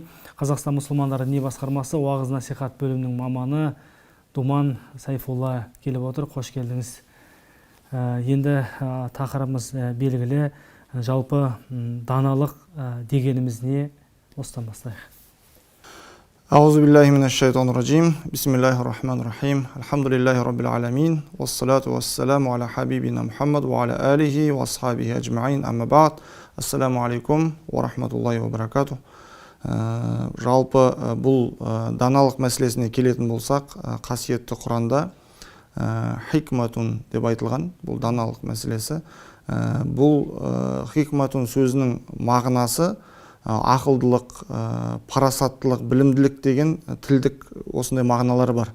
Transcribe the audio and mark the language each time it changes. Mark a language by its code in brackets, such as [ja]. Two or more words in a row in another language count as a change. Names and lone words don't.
[kk] Қазақстан мұсылмандары діни басқармасы уағыз насихат бөлімінің маманы Думан Сайфулла келіп отыр. Қош келдіңіз. Енді тақырыбымыз белгілі. Жалпы даналық дегеніміз не? Осыдан бастайық. [ar] أعوذ بالله من الشيطان الرجيم. بسم الله الرحمن الرحيم. الحمد لله رب العالمين. والصلاة والسلام على حبيبنا محمد وعلى آله وأصحابه أجمعين. أما بعد. السلام عليكم ورحمة الله وبركاته. [kk] Жалпы бұл даналық мәселесіне келетін болсақ, қасиетті Құранда хикматун деп айтылған бұл даналық мәселесі. Бұл хикматун сөзінің мағынасы ақылдылық, парасаттылық, білімділік деген тілдік осындай мағыналары бар.